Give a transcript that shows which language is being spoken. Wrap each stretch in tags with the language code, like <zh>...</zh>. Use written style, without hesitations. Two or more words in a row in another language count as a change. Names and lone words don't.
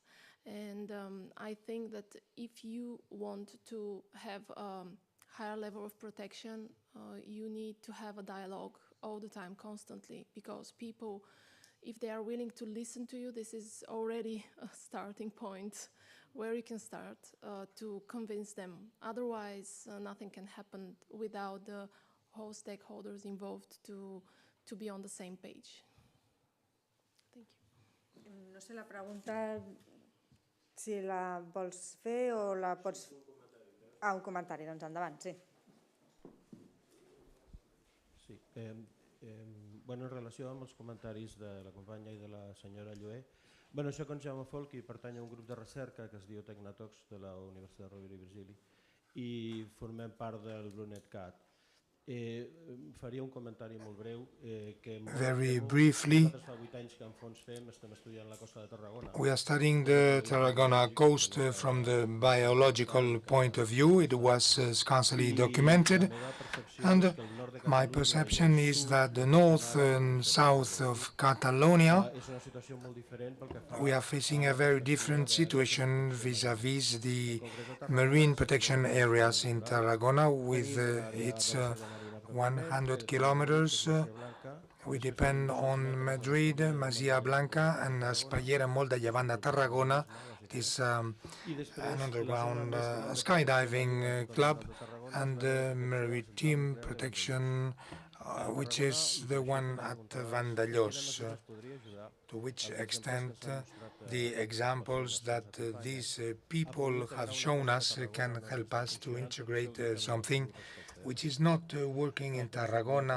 <en>And I think that if you want to have higher level of protection, you need to have a dialogue all the time, constantly, because people, if they are willing to listen to you, this is already a starting point where you can start to convince them. Otherwise, nothing can happen without the whole stakeholders involved to be on the same page. Thank you.</en> <ca>No sé, la pregunta, si la vols fer o la pots... un comentari, doncs endavant, sí. Sí, en relació amb els comentaris de la companya i de la senyora Llué, jo com Jaume Folk i pertany a un grup de recerca que es diu Tecnatox de la Universitat Rovira i Virgili i formem part del BlueNetCat. Faria un comentari molt breu.</ca> <en>Very briefly, we are studying the Tarragona coast from the biological point of view. It was scarcely documented, and my perception is that the north and south of Catalonia, we are facing a very different situation vis-à-vis the marine protection areas in Tarragona with its 100 kilometers. We depend on Madrid, Masia Blanca, and Espallera,</en> <ca>molt de llevant de Tarragona.</ca> <en>It is an underground skydiving club, and maritime protection, which is the one at Vandellós. To which extent the examples that these people have shown us can help us to integrate something which is not working in Tarragona.</en>